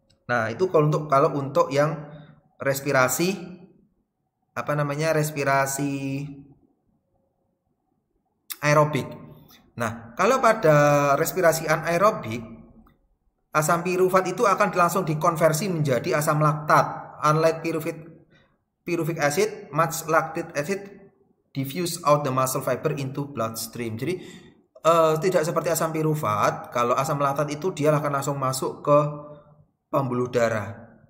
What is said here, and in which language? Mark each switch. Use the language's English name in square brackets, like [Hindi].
[Indonesian] Nah, itu kalau untuk yang respirasi respirasi aerobik. Nah, kalau pada respirasi anaerobik, asam pirufat itu akan langsung dikonversi menjadi asam laktat. [English] Unlike pyruvic acid, much lactic acid diffuse out the muscle fiber into bloodstream. [Indonesian] Jadi tidak seperti asam pirufat. Kalau asam laktat itu dia akan langsung masuk ke pembuluh darah.